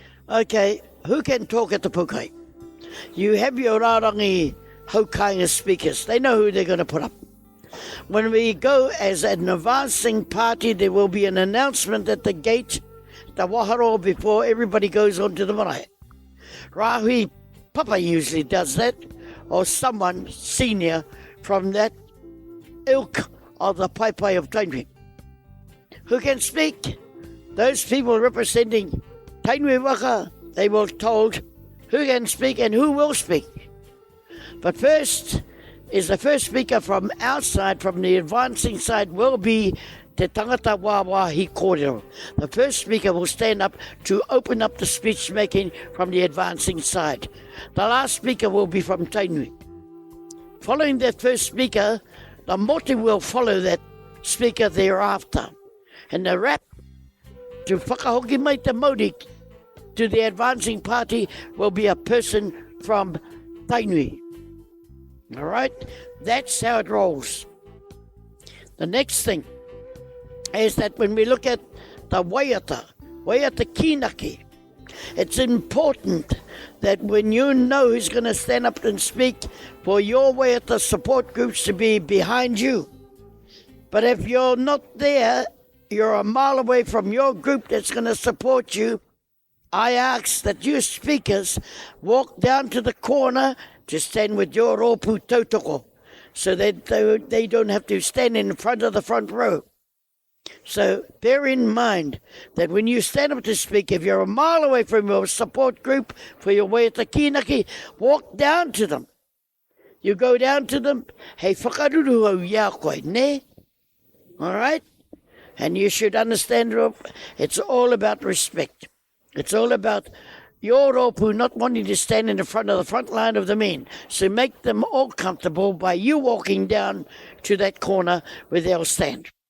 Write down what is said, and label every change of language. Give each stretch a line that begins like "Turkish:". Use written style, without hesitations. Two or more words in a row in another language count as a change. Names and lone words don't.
English: Okay, who can talk at the Poukai? You have your
Māori: Rārangi Haukainga
English: speakers. They know who they're going to put up. When we go as an advancing party, there will be an announcement at the gate, the waharo, before everybody goes on to the marae. Rahui Papa usually does that, or someone senior from that ilk of the Pai of Tainui. Who can speak? Those people representing Tainui waka, they were told who can speak and who will speak. But first is the first speaker from outside, from the advancing side, will be
Māori: Te Tangata Wawahi Kōrero.
English: The first speaker will stand up to open up the speech making from the advancing side. The last speaker will be from Tainui. Following that first speaker, the motu will follow that speaker thereafter. And the rap to
Māori: whakahoki mai te mauri
English: to the advancing party will be a person from Tainui. All right? That's how it rolls. The next thing is that when we look at the
Māori: waiata kinaki,
English: it's important that when you know who's going to stand up and speak, for your waiata support groups to be behind you. But if you're not there, you're a mile away from your group that's going to support you, I ask that you speakers walk down to the corner to stand with your
Māori: rōpū tautoko,
English: so that they don't have to stand in front of the front row. So bear in mind that when you stand up to speak, if you're a mile away from your support group for your
Māori: waiata kinaki,
English: walk down to them. You go down to them,
Māori: hei whakaruru au ia koe, ne?
English: All right? And you should understand, it's all about respect. It's all about your rōpū not wanting to stand in the front line of the men. So make them all comfortable by you walking down to that corner where they'll stand.